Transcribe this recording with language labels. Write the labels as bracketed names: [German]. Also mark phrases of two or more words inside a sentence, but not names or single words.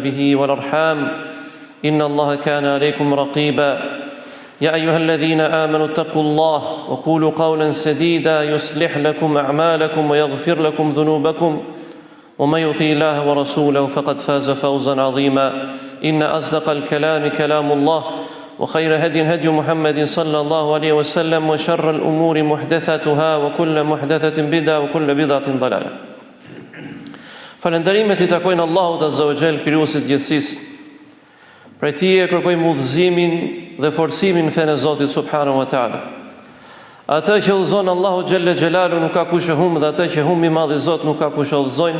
[Arabic] به والأرحام إن الله كان عليكم رقيبا يا أيها الذين آمنوا اتقوا الله وقولوا قولا سديدا يصلح لكم أعمالكم ويغفر لكم ذنوبكم ومن يطع الله ورسوله فقد فاز فوزا عظيما إن أصدق الكلام كلام الله وخير هدي هدي محمد صلى الله عليه وسلم وشر الأمور محدثاتها وكل محدثة بدعة وكل بدعة ضلالة. [Albanian] Falënderimet I takojnë Allahut [Arabic] عز وجل, [Albanian] krijuesit të gjithësisë. Prej Tij e kërkojmë udhëzimin dhe forcimin në fenë e Zotit [Arabic] سبحانه وتعالى. [Albanian] Atë që udhëzon Allahu [Arabic] جل جلاله [Albanian] nuk ka kush e humb dhe atë që humbi madhi Zot nuk ka kush e udhëzojnë.